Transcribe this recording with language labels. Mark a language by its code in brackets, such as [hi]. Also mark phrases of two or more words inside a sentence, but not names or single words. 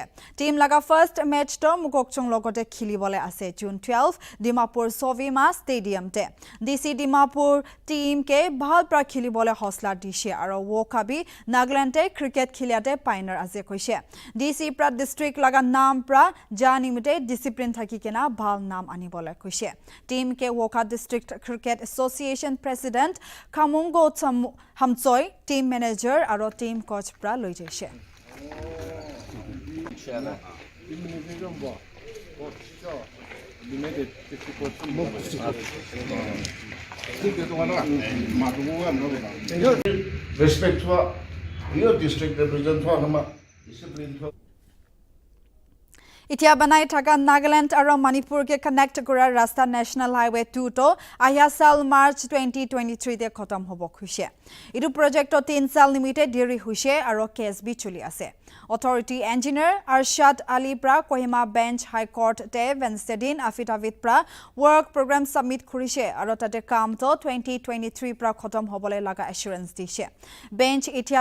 [nag] Team laga [en] first match [nag] to Mukokchung logote khilibole ase June 12 Dimapur Sovima Stadium te. DC Dimapur team ke bhal pra khilibole hosla dishe aro Woka bi Nagaland te cricket khiliate pioneer ase koise. DC pra district laga naam pra janimite discipline thaki kena bhal naam anibole koise. Team ke Woka District Cricket Association President Kamungo Hamchoi, [en] team manager [nag] aro [en] team coach [nag] pra loi jaise. [en] Respect for your district represent for discipline for [nag] इतिया बनाई थाका नागालैंड और मणिपुर के कनेक्ट करा रास्ता [en] national highway [nag] 2 तो आया साल मार्च 2023 दे खत्म होबो खुशे इदु प्रोजेक्ट 3 साल निमिते देरी हुसे और केस भी चली आसे [en] authority engineer [nag] अरशद अली प्रा कोहिमा बेंच हाई कोर्ट ते वेंसडे दिन एफिडेविट प्रा [en] work program submit [nag] खुरिसे और ताते काम तो 2023 प्रा खत्म होबले लगा एश्योरेंस दिसे बेंच इतिया